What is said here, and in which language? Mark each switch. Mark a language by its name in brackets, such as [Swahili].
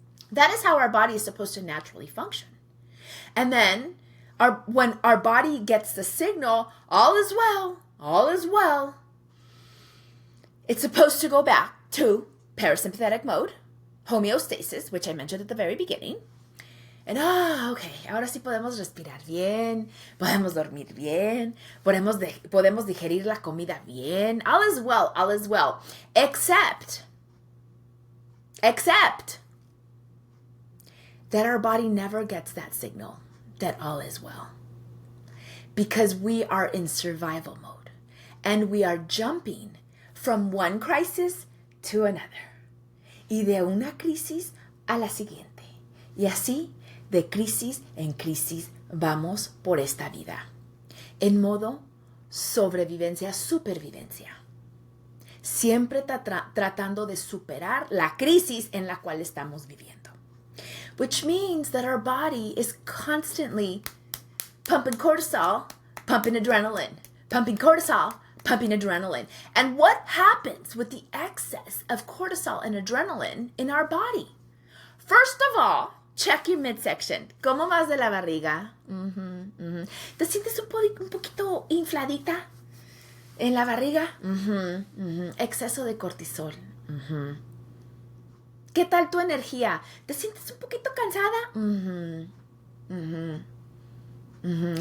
[English] That is how our body is supposed to naturally function. And then when our body gets the signal, all is well, it's supposed to go back to parasympathetic mode, homeostasis, which I mentioned at the very beginning. And, okay, [Spanish] ahora sí podemos respirar bien, podemos dormir bien, podemos digerir la comida bien. [English] All is well, except that our body never gets that signal that all is well. Because we are in survival mode and we are jumping from one crisis to another. [Spanish] Y de una crisis a la siguiente. Y así, de crisis en crisis, vamos por esta vida. En modo sobrevivencia, supervivencia. Siempre tratando de superar la crisis en la cual estamos viviendo. [English] Which means that our body is constantly pumping cortisol, pumping adrenaline, pumping cortisol, pumping adrenaline. And what happens with the excess of cortisol and adrenaline in our body? First of all, check your midsection. [Spanish] ¿Cómo vas de la barriga? ¿Te sientes un poquito infladita en la barriga? Exceso de cortisol. ¿Qué tal tu energía? ¿Te sientes un poquito cansada?